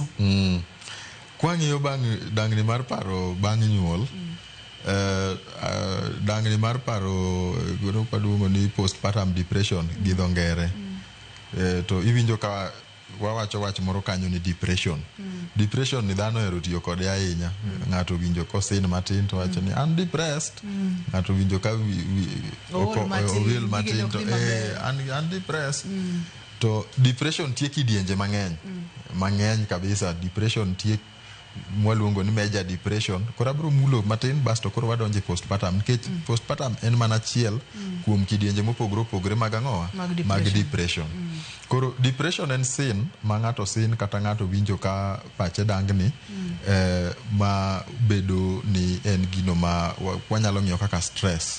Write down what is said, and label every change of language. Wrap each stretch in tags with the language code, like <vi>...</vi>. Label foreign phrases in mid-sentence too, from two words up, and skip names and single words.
<luo>Kwang'iyo dangni mar paro bang' nyuol dangni mar paro gino paduongo ni</luo> <en>postpartum depression</en> <luo>gi dho ngere. To iwinjo ka wawacho wach moro kanyo ni depression. Depression ni dhano ero tiyo kode ahinya. Ng'ato winjo kosin matin to wacho ni</luo> <en>I'm depressed.</en> <luo>Ng'ato winjo ka owil matin to</luo> <en>I'm depressed.</en> <luo>To depression tie kidienje mang'eny kabisa. Depression tie mwaluongo ni</luo> <en>major depression.</en> <luo>Koro abro mulo matin basto koro wadonje postpartum nikech postpartum en mana achiel kuom kidienje mopogore mag ang'owa mag depression. Koro depression en sin ma ng'ato sin kata ng'ato winjo ka pache dangni ma bedo ni en gino ma wanyalo ng'iyo kaka stress.</luo>